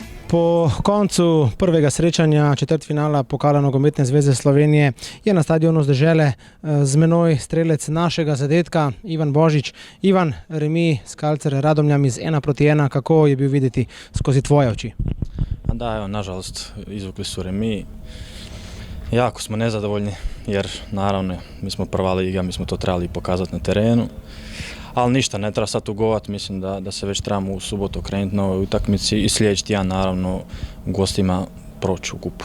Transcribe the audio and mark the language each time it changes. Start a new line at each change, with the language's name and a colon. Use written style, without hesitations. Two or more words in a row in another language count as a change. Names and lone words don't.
Slovenian: Po koncu prvega srečanja četrtfinala Pokala nogometne zveze Slovenije je na stadionu z Dežele z menoj strelec našega zadetka Ivan Božič. Ivan, remi s Kalcer Radomljami z 1:1, kako je bil videti skozi tvoje oči?
Croatian: Da, evo, nažalost, izvukli su remi. Jako smo nezadovoljni jer naravno mi smo prva liga, mi smo to trebali pokazati na terenu. Ali ništa, ne treba sad tugovati, mislim da se već trebamo u subotu okrenuti na ovoj utakmici i sljedeći tjedan naravno gostima proći u kupu.